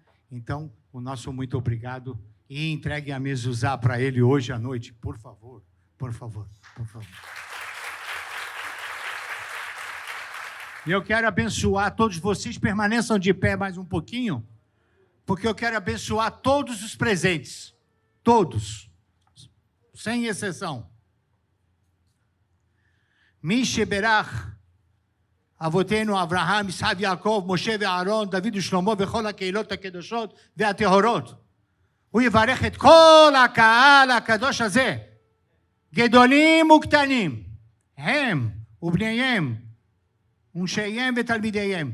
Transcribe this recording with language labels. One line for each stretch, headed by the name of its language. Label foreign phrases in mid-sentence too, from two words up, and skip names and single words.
Portuguese: Então, o nosso muito obrigado, e entregue a mezuzá para ele hoje à noite, por favor, por favor, por favor. E eu quero abençoar todos vocês, permaneçam de pé mais um pouquinho, porque eu quero abençoar todos os presentes, todos, sem exceção.
Hebrew: מי שברך אבותינו אברהם, יצחק ויעקב, משה ואהרון, דוד ושלמה וכל הקהילות הקדושות והטהורות. הוא יברך את כל הקהל הקדוש הזה, גדולים וקטנים, הם ובניהם ונשיהם ותלמידיהם.